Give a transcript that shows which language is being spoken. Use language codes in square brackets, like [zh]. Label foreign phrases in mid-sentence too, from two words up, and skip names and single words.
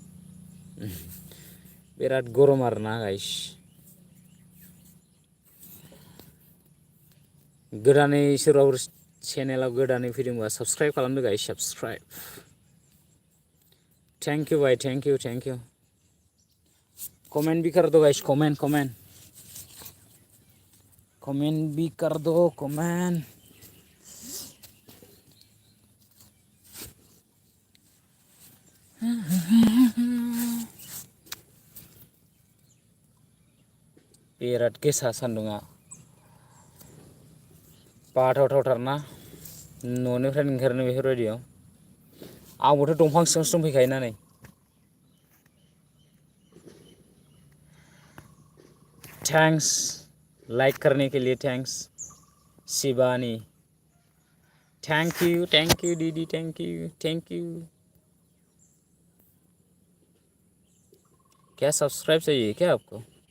[brx] बिराद गरम आरोना गाइस। गोदानै सोरबाफोर चेनेलाव गोदानै फैदोंबा साबस्क्राइब खालामदो गाइस साबस्क्राइब। [en] thank you bhai thank you thank you. [hi] कमेंट भी कर दो गाइस कमेंट कमेंट कमेंट भी कर दो कमेंट। [brx] बिराद गोसा सान्दुङा बाथावथावथारना न'निफ्राय ओंखारनो बेफोरबायदियाव। आंबोथ' दंफां सिङावसो दंफैखायोना नै। [hi] थैंक्स लाइक करने के लिए थैंक्स शिवानी। [en] thank you didi thank you thank you. [hi] क्या सब्सक्राइब चाहिए क्या आपको?